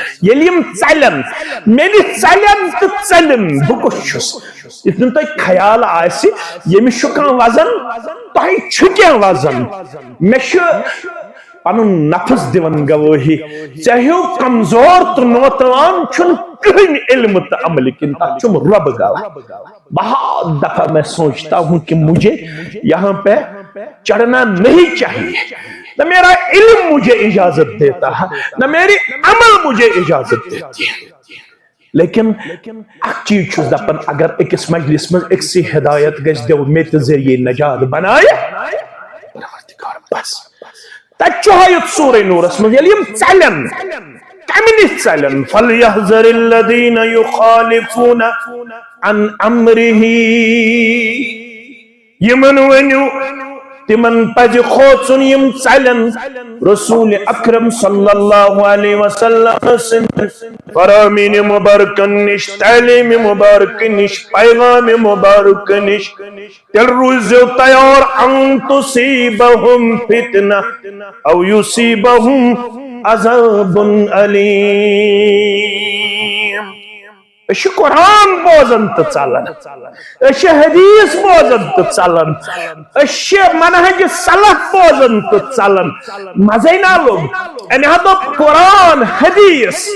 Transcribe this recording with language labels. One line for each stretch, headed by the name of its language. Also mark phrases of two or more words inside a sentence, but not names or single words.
Kashmiri: ییٚلہِ یِم ژلن میلہِ ژلن تہٕ ژلن بہٕ کُس چھُس. یُتھ نہٕ تۄہہِ خیال آسہِ ییٚمِس چھُ کانٛہہ وزن تۄہہِ چھُ کینٛہہ وزن. مےٚ چھُ پنُن نفس دِوان گوٲہی ژےٚ ہیوٗ کمزور تہٕ نوتوان چھُنہٕ کٕہٕنۍ علم تہٕ عمل کِنہٕ تتھ چھُم رب گواہ.
Urdu: بہت دفعہ میں سوچتا ہوں کہ مجھے یہاں پہ چڑھنا نہیں چاہیے. نہ میرا علم مجھے اجازت دیتا ہے نہ میری عمل مجھے اجازت دیتی ہے.
Kashmiri: لیکن اکھ چیز چھُس دپان اگر أکِس مجلس منٛز أکسٕے ہدایت گژھِ دیو مےٚ تہِ ذٔریعے نجات بنایہِ بس. تتہِ چھُ ہٲیِتھ سورہ نوٗرس منٛز ییٚلہِ یِم ژلن کمہِ نِش ژلن.
Arabic: فَلْيَحْذَرِ الَّذِينَ يُخَالِفُونَ عَنْ أَمْرِهِ.
Kashmiri: یِمن ؤنِو تِمن پزِ کھوژُن یِم ژلن
Arabic: رسول اکرم صلی اللہ علیہ وسلم
Kashmiri: سٕنٛدِ فرامینہِ مُبارکن نِش تعلیٖمِ مُبارکہٕ نِش پیغامِ مُبارکہٕ نِش. تیٚلہِ روٗزِو تیار
Arabic: ان تصیٖبہم فتنہ او یصیٖبہم عذاب علیم.
Kashmiri: أسۍ چھِ قرآن بوزان تہٕ ژلان. أسۍ چھِ حدیث بوزان تہٕ ژلان. أسۍ چھِ منہج سلف بوزان تہٕ ژلان. مزے نا لوٚگ. أمۍ ہا دوٚپ قرآن حدیث.